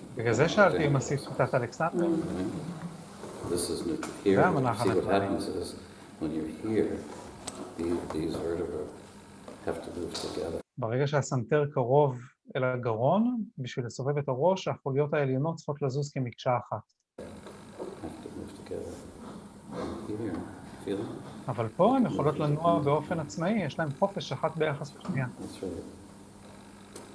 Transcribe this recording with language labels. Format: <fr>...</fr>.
<he>בגלל זה שאלתי אם עשית שיטת אלכסנדר.</he> <en>This is neutral here. See what happens is when you're here, these vertebrae have to move together.</en> <he>ברגע שהסנטר קרוב אל הגרון, בשביל לסובב את הראש, החוליות העליונות צריכות לזוז כמקשה אחת.</he> <en>Have to move together. Here, feel it?</en> <he>אבל פה הן יכולות לנוע באופן עצמאי, יש להן חופש אחת ביחס לשנייה.</he> <en>That's right.</en>